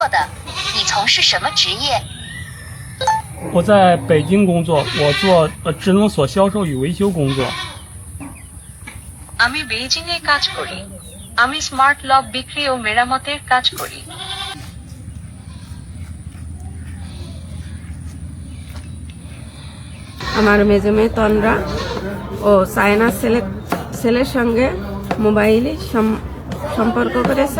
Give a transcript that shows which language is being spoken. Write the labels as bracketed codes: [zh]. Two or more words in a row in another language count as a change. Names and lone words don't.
[zh] 的，你从事什么职业？我在北京工作，我做智能锁销售与维修工作。 [bn] আমি বেইজিংয়ে কাজ করি। আমি স্মার্ট লক বিক্রি ও মেরামতের কাজ করি। আমার মেজো মেয়ে তন্দ্রা ও চায়নার ছেলের সঙ্গে মোবাইলে সম্পর্ক করেছে।